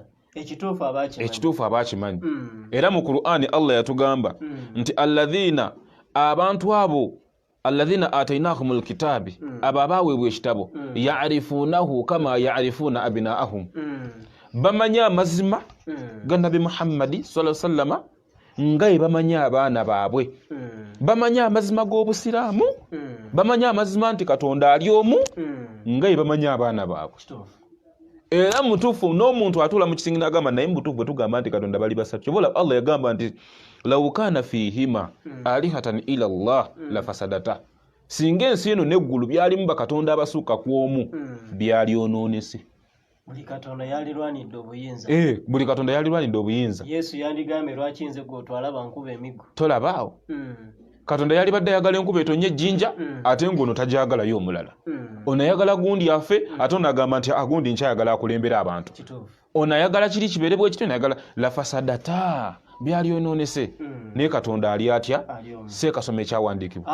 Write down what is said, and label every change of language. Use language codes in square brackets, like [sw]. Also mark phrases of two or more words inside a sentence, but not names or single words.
[lg] ekituufu abakimanyi era mu Qur'ani Allah yatugamba nti abantu abo [ar] الذين آتيناهم الكتاب [lg] abo abaweebwa ekitabo [ar] يعرفونه كما يعرفون أبناءهم [lg] bamanya amazima ga Nabi Muhammad [ar] صلى الله عليه وسلم [lg] nga bamanya abaana baabwe bamanya amazima g'obusiraamu bamanya amazima nti Katonda ali omu nga bamanya abaana baabwe era mutuufu n'omuntu atuula mu kisingi n'agamba naye mutuufu bwe tugamba nti Katonda bali basatu kyobola Allah yagamba nti [ar] لو كان فيهما آلهة إلا الله لفسدتا [lg] singa ensi eno n'eggulu byalimu bakatonda abasukka ku omu byalyonoonese buli Katonda yalirwanidde obuyinza buli Katonda yalirwanidde obuyinza Yesu yandigambe lwaki nze gw'otwala bankuba emiggo tolabaawo Katonda yalibadde ayagala enkuba etonnya ejjinja ate ng'ono tajagalayo omulala ono ayagala gundi afe ate ono agamba nti agundi nkyayagala akulembera abantu ono ayagala kiri kibeere bwe kityo ayagala [ar] لفسدتا [lg] byalyonoonese naye Katonda ali atya seekasoma ekyawandiikibwa